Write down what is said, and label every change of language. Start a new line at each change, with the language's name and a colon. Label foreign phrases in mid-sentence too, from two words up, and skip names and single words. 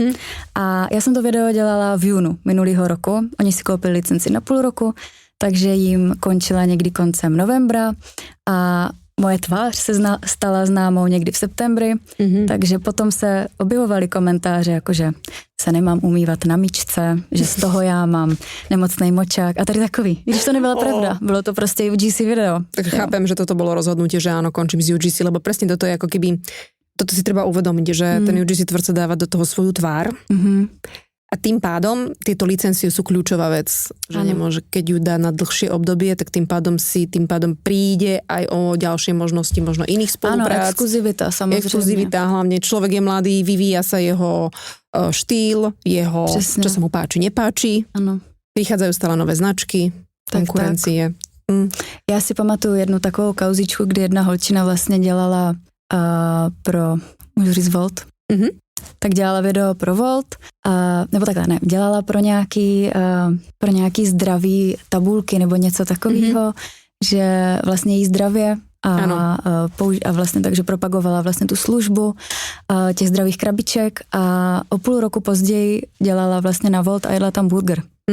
Czech: A já jsem to video dělala v júnu minulého roku. Oni si koupili licenci na půl roku, takže jim končila někdy koncem novembra a moje tvář se stala známou někdy v septembri, takže potom se objevovaly komentáře, jakože se nemám umývat na myčce, že z toho já mám nemocnej močák a tady takový. Když to nebyla pravda, bylo to prostě UGC video.
Slovak: Tak chápem, že toto bolo rozhodnutie, že áno, končím z UGC, lebo presne toto je ako keby toto si treba uvedomiť, že ten UGC tvorca dáva do toho svoju tvár a tým pádom tieto licencie sú kľúčová vec, že nemôže, keď ju dá na dlhšie obdobie, tak tým pádom príde aj o ďalšie možnosti, možno iných spoluprác. Áno, exkluzivita, samozrejme. Exkluzivita, hlavne človek je mladý, vyvíja sa jeho štýl, čo sa mu páči, nepáči.
Czech: Ano.
Slovak: Vychádzajú stále nové značky, konkurencie.
Czech: Já si pamatuju jednu takovou kauzičku, kdy jedna holčina vlastně dělala pro, můžu říct Volt? Tak dělala video pro Volt, nebo takhle ne, dělala pro nějaký zdravý tabulky nebo něco takového, že vlastně jí zdravě a vlastně takže propagovala vlastně tu službu těch zdravých krabiček a o půl roku později dělala vlastně na Volt a jedla tam burger.